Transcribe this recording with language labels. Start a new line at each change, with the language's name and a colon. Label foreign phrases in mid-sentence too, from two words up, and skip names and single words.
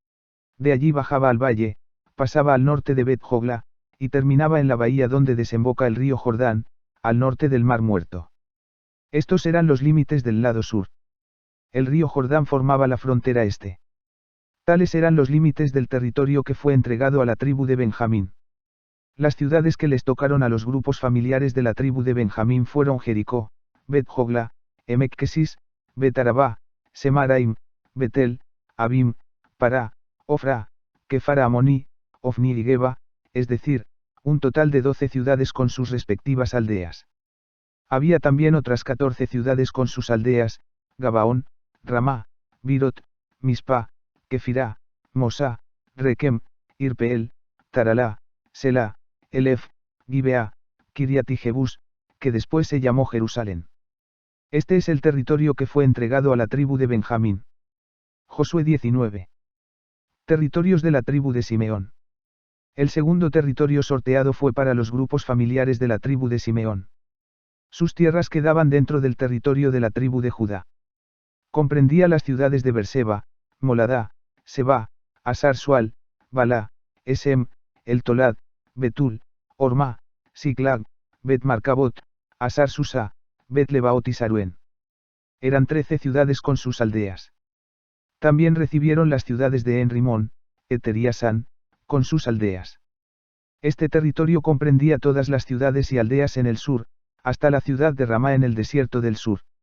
Spanish: De allí bajaba al valle, pasaba al norte de Bet-Jogla, y terminaba en la bahía donde desemboca el río Jordán, al norte del Mar Muerto. Estos eran los límites del lado sur. El río Jordán formaba la frontera este. Tales eran los límites del territorio que fue entregado a la tribu de Benjamín. Las ciudades que les tocaron a los grupos familiares de la tribu de Benjamín fueron Jericó, Bet-Jogla, Emec-Kesis, Bet-Arabá, Semaraim, Betel, Abim, Pará, Ofra, Kefara Amoní, Ofni y Geba, es decir, un total de 12 ciudades con sus respectivas aldeas. Había también otras 14 ciudades con sus aldeas, Gabaón, Ramá, Birot, Mispa, Kefirá, Mosá, Rekem, Irpeel, Taralá, Selá, Elef, Gibea, Kiriat y Jebús, que después se llamó Jerusalén. Este es el territorio que fue entregado a la tribu de Benjamín. Josué 19. Territorios de la tribu de Simeón. El segundo territorio sorteado fue para los grupos familiares de la tribu de Simeón. Sus tierras quedaban dentro del territorio de la tribu de Judá. Comprendía las ciudades de Berseba, Moladá, Seba, Asar-Sual, Balá, Esem, El Tolad, Betul, Orma, Siklag, Bet-Marcabot, Asar-Susa, Bet-Lebaot y Saruén. Eran 13 ciudades con sus aldeas. También recibieron las ciudades de En-Rimón, Eter y Asán, con sus aldeas. Este territorio comprendía todas las ciudades y aldeas en el sur, hasta la ciudad de Ramá en el desierto del sur.